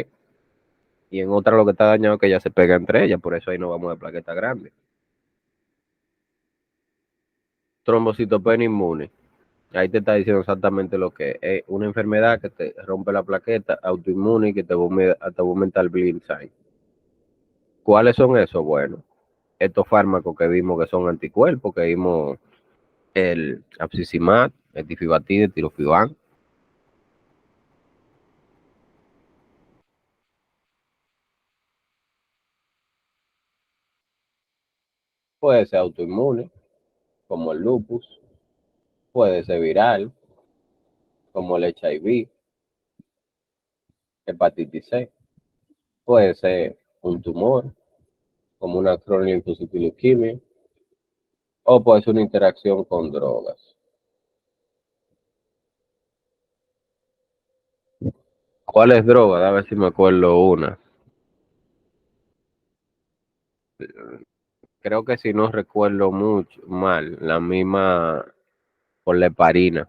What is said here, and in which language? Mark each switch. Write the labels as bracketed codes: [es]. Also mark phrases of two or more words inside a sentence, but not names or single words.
[es] Y en otra lo que está dañado es que ellas se pegan entre ellas, por eso ahí no vamos de plaqueta grande. Trombocitopenia inmune. Ahí te está diciendo exactamente lo que es una enfermedad que te rompe la plaqueta autoinmune y que te va a aumentar el [en] bleeding time. [es] ¿Cuáles son esos? Bueno, estos fármacos que vimos que son anticuerpos, que vimos el abscisimat, el tifibatide, el tirofibán. Puede ser autoinmune, como el lupus, puede ser viral, como el HIV, hepatitis C, puede ser un tumor, como una [en] chronic lymphocytic leukemia, [es] o puede ser una interacción con drogas. ¿Cuál es droga? A ver si me acuerdo una. Creo que si no recuerdo mucho mal, la misma por la heparina.